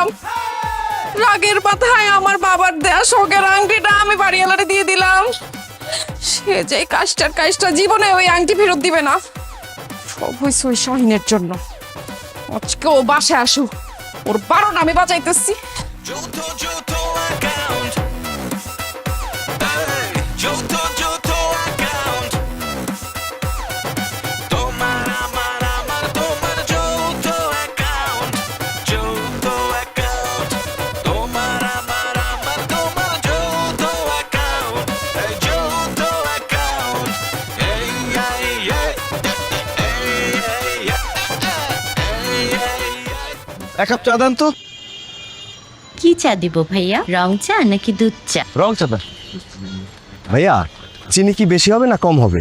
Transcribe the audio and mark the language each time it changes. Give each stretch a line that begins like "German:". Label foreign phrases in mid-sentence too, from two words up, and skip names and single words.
Bangla: রাগের মাথায় আমার বাবার দেয়া শখের আংটিটা আমি বাড়িওয়ালারে দিয়ে দিলাম। সে যে কাজটা জীবনে ওই আংটি ফেরত দিবে না। সব হয়েছে ওই শাহিনের জন্য। আজকে ও বাসায় আসুক, ওর 12টা আমি বাজাইতেছি। Joto Joto account. Hey, Joto Joto account. Tomar Joto account. Joto account. Tomar Joto account. Hey, Joto account. Hey, hey, hey. Hey, hey, hey. Hey, hey, hey. 1 কাপ চা দেন তো। কি চা দিব ভাইয়া, রং চা নাকি দুধ চা? রং চা দেন। ভাইয়া চিনি কি বেশি হবে না কম হবে?